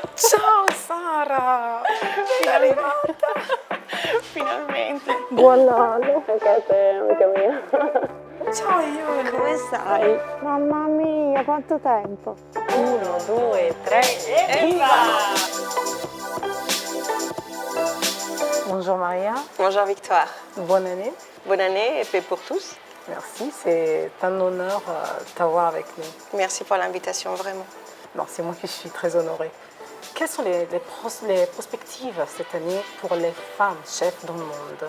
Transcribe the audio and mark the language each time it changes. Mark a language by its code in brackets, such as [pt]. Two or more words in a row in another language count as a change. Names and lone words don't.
[it] Ciao Sara! Sei arrivata! Finalmente. Buon anno anche a te, amica mia. Ciao Iole! Come stai? Mamma mia, quanto tempo! 1, 2, 3 e viva! [fr] Bonjour Maria. Bonjour Victoire. Bonne année. Bonne année et paix pour tous. Merci, c'est un honneur de t'avoir avec nous. Merci pour l'invitation, vraiment. Non, c'est moi qui suis très honorée. Quelles sont les perspectives cette année pour les femmes chefs dans le monde?